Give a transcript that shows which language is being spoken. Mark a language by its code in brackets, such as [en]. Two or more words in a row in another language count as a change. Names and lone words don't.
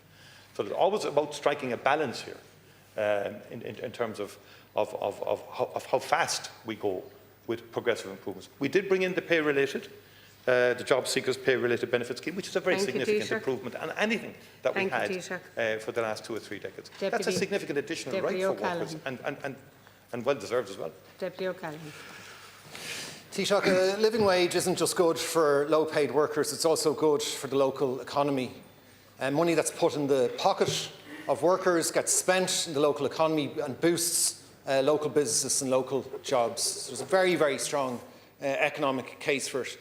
[en] So it's always about striking a balance here in terms of how fast we go with progressive improvements. We did bring in the pay-related, the job seekers pay-related benefit scheme, which is a very significant improvement on anything that we had for the last 2 or 3 decades. That's a significant additional right for workers and well-deserved as well. Deputy O'Callaghan. Taoiseach, a living wage isn't just good for low-paid workers, it's also good for the local economy. Money that's put in the pocket of workers gets spent in the local economy and boosts local businesses and local jobs. So there's a very, very strong economic case for it.